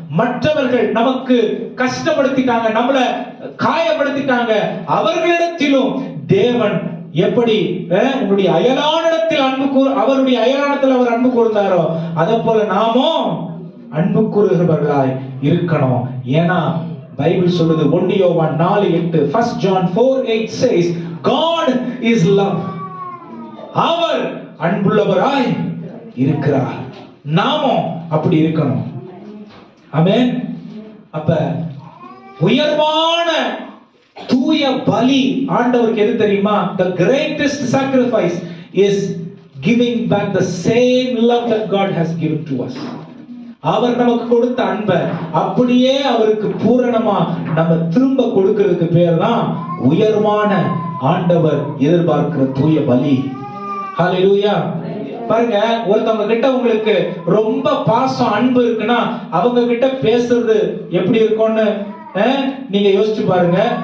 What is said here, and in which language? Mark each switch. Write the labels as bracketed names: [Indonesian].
[Tamil] மற்றவர்கள் நமக்கு கஷ்டப்படுத்திட்டாங்க, நம்மள காயப்படுத்திட்டாங்க, அவர்களிடத்திலும் தேவன் எப்படி உங்களுடைய அயலானிடத்தில் அவருடைய அயலானத்தில் அவர் அன்பு கூர்ந்தாரோ அதை போல நாமும் அன்பு கூறுகிறவர்களாய் இருக்கணும். ஏன்னா பைபிள் சொல்லுது 1 யோவான் 4:8, [English] 1 John 4:8 says God is love. [Tamil] அவர் அன்புள்ளவராய் இருக்கிறார். நாமும் அப்படி இருக்கணும். ஆமென். அப்ப உயர்வான தூய பலி ஆண்டவருக்கு எது தெரியுமா? [English] The greatest sacrifice is giving back the same love that God has given to us. [Tamil] அவர் நமக்கு கொடுத்த அன்பை அப்படியே அவருக்கு பூரணமா நம்ம திரும்ப கொடுக்கிறதுக்கு பேர் தான் உயர்வான ஆண்டவர் எதிர்பார்க்கிற தூய பலி. ஹல்லேலூயா. பாருங்க, ஒருத்தவங்க கிட்ட உங்களுக்கு ரொம்ப பாசம் அன்பு இருக்குன்னா அவங்க கிட்ட பேசுறது எப்படி இருக்கும்னு நீங்க யோசிச்சு பாருங்க.